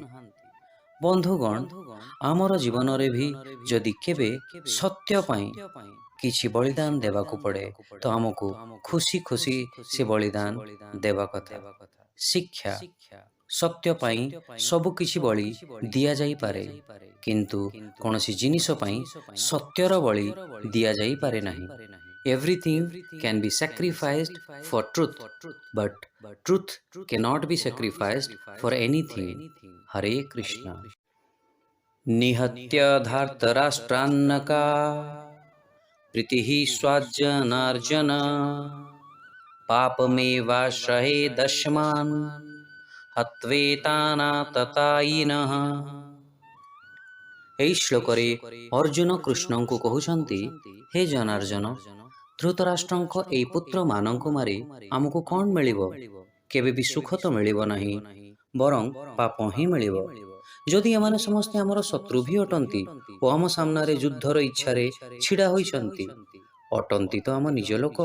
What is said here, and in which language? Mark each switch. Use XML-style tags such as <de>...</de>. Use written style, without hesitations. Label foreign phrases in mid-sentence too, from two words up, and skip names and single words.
<or>ବନ୍ଧୁଗଣ ଆମର ଜୀବନରେ ବି ଯଦି କେବେ ସତ୍ୟ ପାଇଁ କିଛି ବଳିଦାନ ଦେବାକୁ ପଡ଼େ ତ ଆମକୁ ଖୁସି ଖୁସି ସେ ବଳିଦାନ ଦେବା କଥା। ଶିକ୍ଷା ସତ୍ୟ ପାଇଁ ସବୁ କିଛି ବଳି ଦିଆଯାଇପାରେ, କିନ୍ତୁ କୌଣସି ଜିନିଷ ପାଇଁ ସତ୍ୟର ବଳି ଦିଆଯାଇପାରେ ନାହିଁ।</or> <en>Everything can be sacrificed for truth, but truth cannot be sacrificed for anything.</en> <sa>हरे कृष्ण. निहत्य धार्तराष्ट्रान्नका प्रीतिः स्वाज्जनार्जन पापमेवाश्रयेदस्मान् हत्वेतानाततायिनः।</sa> <or>ଏହି ଶ୍ଲୋକରେ ଅର୍ଜୁନ କୃଷ୍ଣଙ୍କୁ କହୁଛନ୍ତି, ହେ ଜନାର୍ଜନ, ଧୃତରାଷ୍ଟ୍ରଙ୍କ ଏହି ପୁତ୍ରମାନଙ୍କୁ ମାରି ଆମକୁ କ'ଣ ମିଳିବ? କେବେ ବି ସୁଖ ତ ମିଳିବ ନାହିଁ, ବରଂ ପାପ ହିଁ ମିଳିବ। ଯଦି ଏମାନେ ସମସ୍ତେ ଆମର ଶତ୍ରୁ ବି ଅଟନ୍ତି ଓ ଆମ ସାମ୍ନାରେ ଯୁଦ୍ଧର ଇଚ୍ଛାରେ ଛିଡ଼ା ହୋଇଛନ୍ତି, ଅଟନ୍ତି ତ ଆମ ନିଜ ଲୋକ।</or>